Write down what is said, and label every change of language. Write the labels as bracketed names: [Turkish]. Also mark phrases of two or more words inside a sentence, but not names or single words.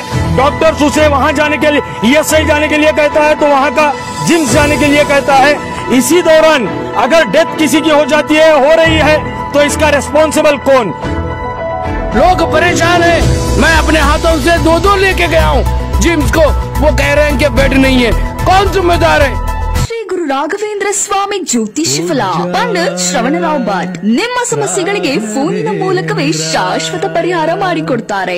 [Hindi] डॉक्टर्स उसे वहां जाने के लिए, ईएसआई जाने के लिए कहता है, तो वहां का जिम्स जाने के लिए कहता है। इसी दौरान अगर डेथ किसी की हो जाती है, हो रही है, तो इसका रिस्पॉन्सिबल कौन? लोग परेशान हैं। मैं अपने हाथों से दो लेके गया हूँ जिम्स को, वो कह रहे हैं कि बेड नहीं है। कौन जिम्मेदार है? [Kannada] ಶ್ರೀ ಗುರು ರಾಘವೇಂದ್ರ ಸ್ವಾಮಿ ಜ್ಯೋತಿಷ್ಯ ಫಲ ಪಂಡಿತ್ ಶ್ರವಣರಾವ್ ಭಟ್ ನಿಮ್ಮ ಸಮಸ್ಯೆಗಳಿಗೆ ಫೋನಿನ ಮೂಲಕವೇ ಶಾಶ್ವತ ಪರಿಹಾರ ಮಾಡಿಕೊಡ್ತಾರೆ।